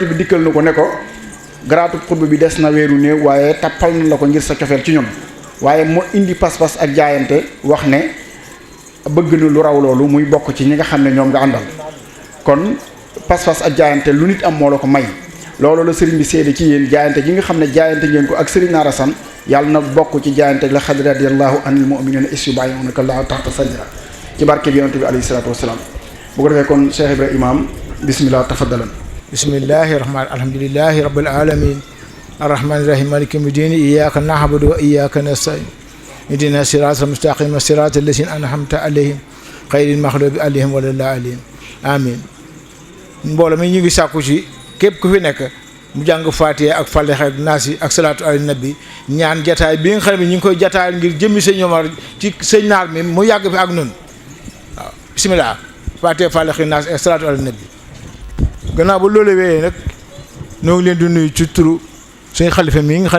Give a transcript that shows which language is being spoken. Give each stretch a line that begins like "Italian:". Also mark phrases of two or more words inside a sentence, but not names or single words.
Wolof: bi dikkal na ko ne ko garaatu xutba bi des na weeru néew waaye tappal na la ko ngir sa cofeel ci ñun waaye mu indi pas-pas ak jaayante wax ne bëgg na lu raw loolu muy bokk ci ñi nga xam ne ñoom nga àndal kon pas-pas ak jaayante lu nit am moo la ko may loolu la sëriñ bi seede ci yéen jaayante gi nga xam ne jaayante ngeen ko ak Serigne Naar Assane yàlla na bokk ci jaayante la xad
Arabic: رضي الله عن المؤمنين إذ يبايعونك الله تحت الشجرة
Wolof: ci barke bi yonent bi
Arabic: عليه الصلاة والسلام
Wolof: bu ko defee kon Cheikh Ibrahima Imam
Arabic: بسم الله تفضل بسم الله الرحمن الحمد لله رب العالمين الرحمن الرحيم مالك يوم الدين إياك نعبد وإياك نستعين اهدنا الصراط المستقيم صراط الذين أنعمت عليهم غير المغضوب عليهم ولا الضالين آمين
Wolof: mbooloo mi ñu ngi sàkku ci képp ku fi nekk mu jàng Faatiha ak Falaq ak Naas ak
Arabic: الصلاة على النبي
Wolof: ñaan jataay bi nga xam ne ñu ngi koy jataayal ngir jëmmi sëñ Omar ci sëñ Naar mi mu yàgg fi ak nun waaw bismillah Faatiha Falaq Naas ak
Arabic: الصلاة على النبي
Wolof: gannaaw ba loolu wéyee nag ñoo ngi leen di nuyu ci turu suñu xalifa mi nga xam